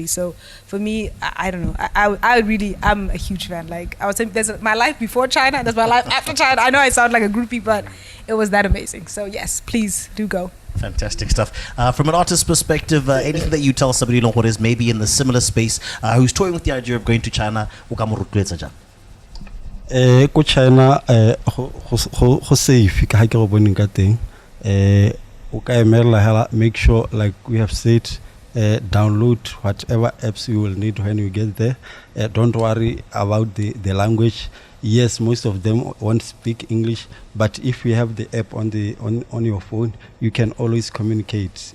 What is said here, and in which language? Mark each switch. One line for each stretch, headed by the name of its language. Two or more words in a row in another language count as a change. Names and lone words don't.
English: So for me, I don't know. I'm a huge fan. Like I was saying, there's my life before China and there's my life after China. I know I sound like a groupie, but it was that amazing. So yes, please do go. Fantastic stuff. From an artist's perspective, anything that you tell somebody what is maybe in the similar space, who's toying with the idea of going to China,
Tswana: Ko China go safe ka ha ke go boneng ka teng o ka emela hela,
English: make sure, like we have said, download whatever apps you will need when you get there. Don't worry about the language. Yes, most of them won't speak English, but if you have the app on your phone, you can always communicate.